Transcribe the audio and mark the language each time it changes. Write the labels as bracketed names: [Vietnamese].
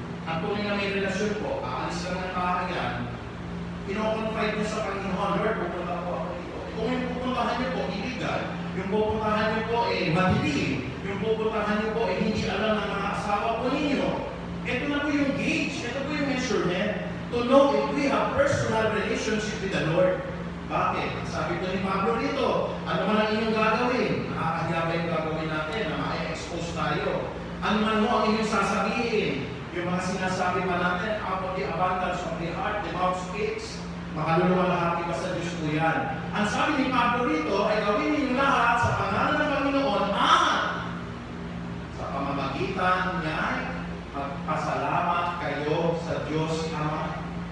[Filipino] At kung na may relasyon po, aalis ka ng bahayan, pinoconfide mo sa Panginoon, Lord, pupunta po ako dito. Kung yung pupuntahan niyo po, illegal. Yung pupuntahan niyo po, madilim. Yung pupuntahan niyo po, hindi alam ng mga asawa po ninyo. Ito na po yung gauge. Ito po yung [English] measurement to know if we have personal relationship with the Lord. [Filipino] Bakit? Sabi ko ni Pablo dito, ano man ang inyong gagawin? Nakakahiya ba yung gagawin natin na ma-expose tayo? Ano man mo ang inyong sasabihin? Yung mga sinasabi pa natin, [English] out of the abundance of the heart, the mouth speaks. [Filipino] Makaluluwalhati ka sa Diyos ko yan. Ang sabi ni Pablo rito ay gawin ninyo lahat sa pangalan ng Panginoon at sa pamamagitan niya ay magpasalamat kayo sa Diyos Ama.